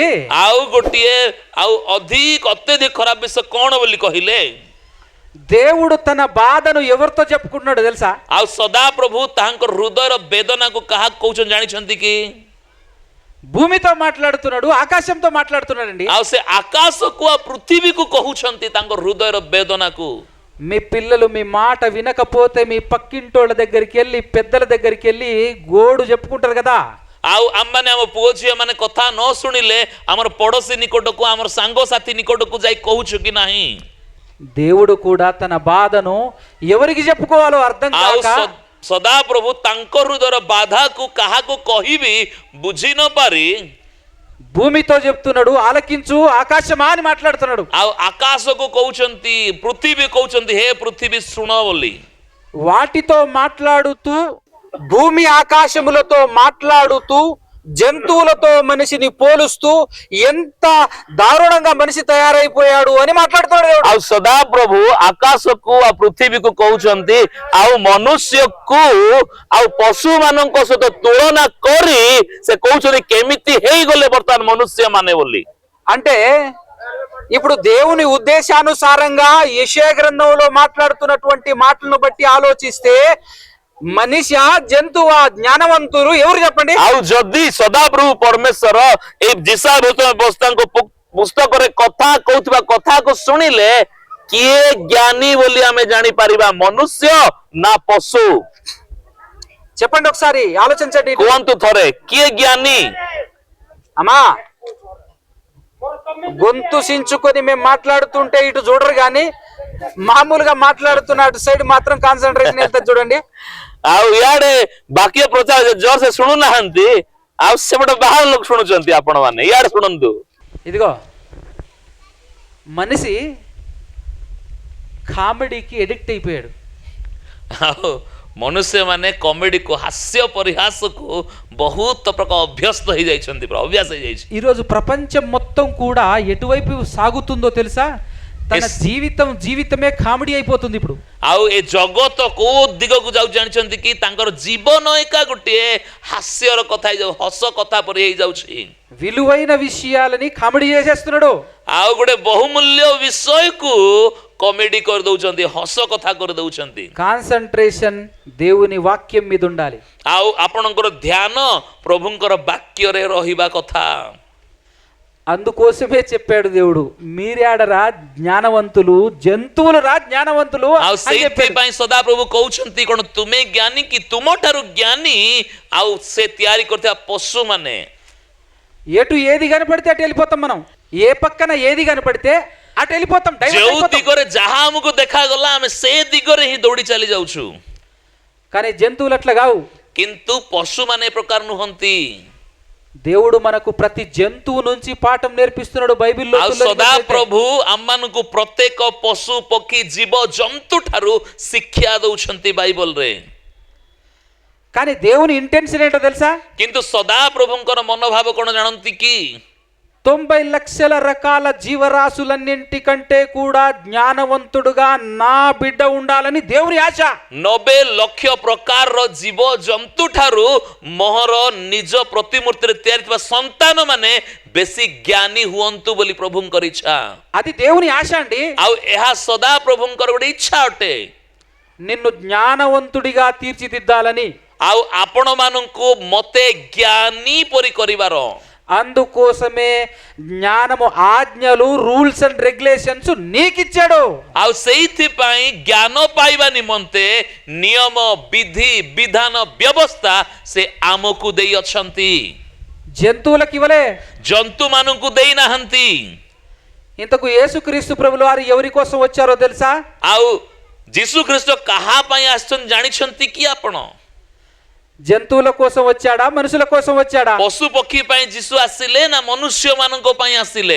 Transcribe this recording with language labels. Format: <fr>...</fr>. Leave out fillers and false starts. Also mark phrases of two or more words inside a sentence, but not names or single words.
<or>ଆଉ ଗୋଟିଏ ଆଉ ଅଧିକ ଅତ୍ୟଧିକ ଖରାପ ବିଷୟ କ'ଣ ବୋଲି କହିଲେ?</or> <te>దేవుడు తన బాధను ఎవరితో చెప్పుకుంటున్నాడు తెలుసా?</te> <or>ଆଉ ସଦାପ୍ରଭୁ ତାଙ୍କ ହୃଦୟର ବେଦନାକୁ କାହାକୁ କହୁଛନ୍ତି ଜାଣିଛନ୍ତି କି?</or> <te>భూమితో మాట్లాడుతున్నాడు, ఆకాశంతో మాట్లాడుతున్నాడండి.</te> <or>ଆଉ ସେ ଆକାଶକୁ ଆଉ ପୃଥିବୀକୁ କହୁଛନ୍ତି ତାଙ୍କ ହୃଦୟର ବେଦନାକୁ.</or> <te>మీ పిల్లలు మీ మాట వినకపోతే మీ పక్కింటోళ్ళ దగ్గరికి వెళ్ళి, పెద్దల దగ్గరికి వెళ్ళి గోడు చెప్పుకుంటారు కదా.</te> <or>ଆଉ ଆମମାନେ ଆମ ପୁଅ ଝିଅ ମାନେ କଥା ନ ଶୁଣିଲେ ଆମର ପଡୋଶୀ ନିକଟକୁ, ଆମର ସାଙ୍ଗସାଥି ନିକଟକୁ ଯାଇ କହୁଛୁ କି ନାହିଁ?</or> <te>దేవుడు కూడా తన బాధను ఎవరికి చెప్పుకోవాలో అర్థం</te> <or>ଆଉ</or> <te>కాక</te> <or>ସଦାପ୍ରଭୁ ତାଙ୍କ ହୃଦୟର ବାଧାକୁ କାହାକୁ କହିବି ବୁଝି ନ ପାରି</or> <te>భూమితో చెప్తున్నాడు, ఆలకించు ఆకాశమా అని మాట్లాడుతున్నాడు.</te> <or>ଆଉ ଆକାଶକୁ କହୁଛନ୍ତି, ପୃଥିବୀ କହୁଛନ୍ତି, ହେ ପୃଥିବୀ ଶୁଣ ବୋଲି.</or> <te>వాటితో మాట్లాడుతూ, భూమి ఆకాశములతో మాట్లాడుతూ, జంతువులతో మనిషిని పోలుస్తూ ఎంత దారుణంగా మనిషి తయారైపోయాడు అని మాట్లాడుతున్నాడు దేవుడు.</te> <or>ଆଉ ସଦାପ୍ରଭୁ ଆକାଶକୁ ଆଉ ପୃଥିବୀକୁ କହୁଛନ୍ତି, ଆଉ ମନୁଷ୍ୟକୁ ଆଉ ପଶୁ ମାନଙ୍କ ସହିତ ତୁଳନା କରି ସେ କହୁଛନ୍ତି କେମିତି ହେଇଗଲେ ବର୍ତ୍ତମାନ ମନୁଷ୍ୟ ମାନେ ବୋଲି.</or> <te>అంటే ఇప్పుడు దేవుని ఉద్దేశానుసారంగా యెషయా గ్రంథంలో మాట్లాడుతున్నటువంటి మాటలను బట్టి ఆలోచిస్తే మనిషి జంతువా జ్ఞానవంతులు ఎవరు చెప్పండి?</te> <or>ଆଉ ଯଦି ସଦାପ୍ରଭୁ ପରମେଶ୍ୱର ଏଇ ଯିଶା ବସ୍ତାଙ୍କ ପୁସ୍ତକରେ କଥା କହୁଥିବା କଥାକୁ ଶୁଣିଲେ କିଏ ଜ୍ଞାନୀ ବୋଲି ଆମେ ଜାଣିପାରିବା, ମନୁଷ୍ୟ ନା ପଶୁ?</or> <te>చెప్పండి ఒకసారి ఆలోచించండి.</te> <or>କୁହନ୍ତୁ ଥରେ, କିଏ ଜ୍ଞାନୀ?</or> <te>అమ్మా గొంతు సించుకొని మేము మాట్లాడుతుంటే ఇటు చూడరు గాని మామూలుగా మాట్లాడుతున్న అటు సైడ్ మాత్రం కాన్సన్ట్రేషన్ ఎంత చూడండి.</te> <or>ଆଉ ଇଆଡେ ବାକ୍ୟ ପ୍ରଚାର ଜୋରସେ ଶୁଣୁନାହାନ୍ତି, ଆଉ ସେପଟେ ବାହାର ଲୋକ ଶୁଣୁଛନ୍ତି। ଆପଣ ମାନେ ଇଆଡେ ଶୁଣନ୍ତୁ।</or> <te>ఇదిగో మనిషి కామెడీకి ఎడిక్ట్ అయిపోయాడు.</te> <or>ଆଉ ମନୁଷ୍ୟମାନେ କମେଡିକୁ, ହାସ୍ୟ ପରିହାସକୁ ବହୁତ ପ୍ରକାର ଅଭ୍ୟସ୍ତ ହେଇଯାଇଛନ୍ତି, ଅଭ୍ୟାସ ହେଇଯାଇଛି।</or> <te>ఈరోజు ప్రపంచం మొత్తం కూడా ఎటువైపు సాగుతుందో తెలుసా? తన జీవితమే కామెడీ అయిపోతుంది ఇప్పుడు.</te> <or>ଆଉ ଏ ଜଗତ କୋଉ ଦିଗକୁ ଯାଉ ଜାଣିଛନ୍ତି କି? ତାଙ୍କର ଜୀବନ ଏକା ଗୋଟିଏ ହାସ୍ୟର କଥା ହେଇଯାଉ, ହସ କଥା ପରି ହେଇଯାଉଛି।</or> <te>విలువైన విషయాలని కామెడీ చేసేస్తున్నాడు.</te> <or>ଆଉ ଗୋଟେ ବହୁମୂଲ୍ୟ ବିଷୟକୁ କମେଡି କରିଦଉଛନ୍ତି, ହସ କଥା କରିଦଉଛନ୍ତି।</or> <te>కాన్సన్ట్రేషన్ దేవుని వాక్యం మీద ఉండాలి.</te> <or>ଆଉ ଆପଣଙ୍କର ଧ୍ୟାନ ପ୍ରଭୁଙ୍କର ବାକ୍ୟରେ ରହିବା କଥା।</or> <te>అందుకోసమే చెప్పాడు దేవుడు, మీరేడరా జ్ఞానవంతులు, జంతువులు రా జ్ఞానవంతులు</te> <or>ଆଉ</or> <te>అని చెప్పాడు.</te> <or>ସେଇଥିପାଇଁ ସଦାପ୍ରଭୁ କହୁଛନ୍ତି କଣ, ତୁମେ ଜ୍ଞାନୀ କି ତୁମ ଠାରୁ ଜ୍ଞାନୀ ଆଉ ସେ ତିଆରି କରିଥିବା ପଶୁ ମାନେ।</or> <te>ఎటు ఏది కనపడితే అటు వెళ్ళిపోతాం మనం. ఏ పక్కన ఏది కనపడితే అటు వెళ్ళిపోతాం.</te> <or>ଯେଉଁ ଦିଗରେ ଯାହା ଆମକୁ ଦେଖାଗଲା ଆମେ ସେ ଦିଗରେ ହିଁ ଦୌଡ଼ି ଚାଲି ଯାଉଛୁ।</or> <te>కానీ జంతువులు అట్లా కావు.</te> <or>କିନ୍ତୁ ପଶୁମାନେ ଏ ପ୍ରକାର ନୁହନ୍ତି।</or> <te>దేవుడు మనకు ప్రతి జంతువు నుంచి పాఠం నేర్పిస్తున్నాడు బైబిల్లో.</te> <or>ଆଉ ସଦା ପ୍ରଭୁ ଆମମାନଙ୍କୁ ପ୍ରତ୍ୟେକ ପଶୁ ପକ୍ଷୀ ଜୀବ ଜନ୍ତୁ ଠାରୁ ଶିକ୍ଷା ଦଉଛନ୍ତି ବାଇବଲରେ।</or> <te>కానీ దేవుని ఇంటెన్షన్ ఏంటో తెలుసా?</te> <or>କିନ୍ତୁ ସଦା ପ୍ରଭୁଙ୍କର ମନୋଭାବ କଣ ଜାଣନ୍ତି କି?</or> <te>90 లక్షల రకాల జీవరాశులన్నింటికంటే కూడా జ్ఞానవంతుడుగా నా బిడ్డ ఉండాలని దేవుని ఆశ.</te> <or>90 ଲକ୍ଷ ପ୍ରକାରର ଜୀବ ଜନ୍ତୁ ଠାରୁ ମୋହର ନିଜ ପ୍ରତିମୂର୍ତ୍ତିରେ ତିଆରି ଥିବା ସନ୍ତାନ ମାନେ ବେଶୀ ଜ୍ଞାନୀ ହୁଅନ୍ତୁ ବୋଲି ପ୍ରଭୁଙ୍କର ଇଚ୍ଛା।</or> <te>అది దేవుని ఆశ అండి.</te> <or>ଆଉ ଏହା ସଦା ପ୍ରଭୁଙ୍କର ଗୋଟେ ଇଚ୍ଛା ଅଟେ,</or> <te>నిన్ను జ్ఞానవంతుడిగా తీర్చిదిద్దాలని.</te> <or>ଆଉ ଆପଣ ମାନଙ୍କୁ ମତେ ଜ୍ଞାନୀ ପରି କରିବାର।</or> <te>అందుకోసమే జ్ఞానము, ఆజ్ఞలు,</te> <en>rules and regulations</en> <te>నీకిచ్చాడు.</te> <or>ଆଉ ସେଇଥିପାଇଁ ଜ୍ଞାନ ପାଇବା ନିମନ୍ତେ ନିୟମ, ବିଧି, ବିଧାନ, ବ୍ୟବସ୍ଥା ସେ ଆମକୁ ଦେଇ ଅଛନ୍ତି।</or> <te>జంతువులకు ఇవ్వలే.</te> <or>ଜନ୍ତୁ ମାନଙ୍କୁ ଦେଇନାହାନ୍ତି।</or> <te>ఇంతకు యేసుక్రీస్తు ప్రభులు వారు ఎవరి కోసం వచ్చారో తెలుసా?</te> <or>ଆଉ ଯୀଶୁ ଖ୍ରୀଷ୍ଟ କାହା ପାଇଁ ଆସିଛନ୍ତି ଜାଣିଛନ୍ତି କି ଆପଣ?</or> <te>జంతువుల కోసం వచ్చాడా, మనుషుల కోసం వచ్చాడా?</te> <or>ପଶୁ ପକ୍ଷୀ ପାଇଁ ଯୀଶୁ ଆସିଲେ ନା ମନୁଷ୍ୟ ମାନଙ୍କ ପାଇଁ ଆସିଲେ?</or>